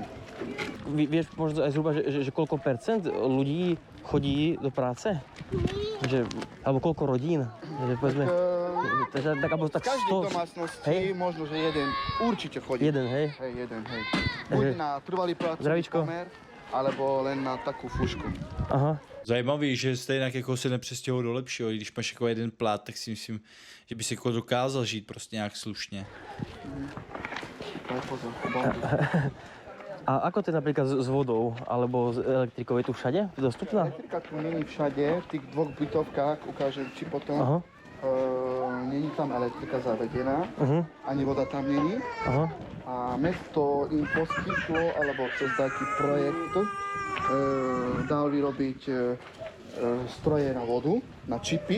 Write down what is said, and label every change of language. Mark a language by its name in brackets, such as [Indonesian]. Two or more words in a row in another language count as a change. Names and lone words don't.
[Slovak] Vieš možno aj zhruba, že koľko percent ľudí chodí do práce? Že, alebo koľko rodín? Že povedzme, tak, alebo tak V každej 100, domácnosti hej? možno, že jeden určite chodí. Jeden, hej? Hej, jeden, hej. Buď na trvalý pracovný Zdravíčko. pomer, alebo len na takú fušku. Aha. [Czech] Zajímavý, že stejně jako se nepřestěhují do lepšího, i když máš jako jeden plat, tak si myslím, že by si jako dokázal žít prostě nějak slušně. [Slovak] Daj pozor, bomby. A ako to je napríklad s vodou alebo s elektrikou? Je tu všade dostupná? Elektrika tu není všade, v tých dvoch bytovkách, ukážem ti potom. Aha. [Czech] Není tam elektrika zavedená, ani voda tam není. [Slovak] Aha. A mesto im poskytlo, alebo cez taký projekt, dal vyrobiť stroje na vodu, na čipy.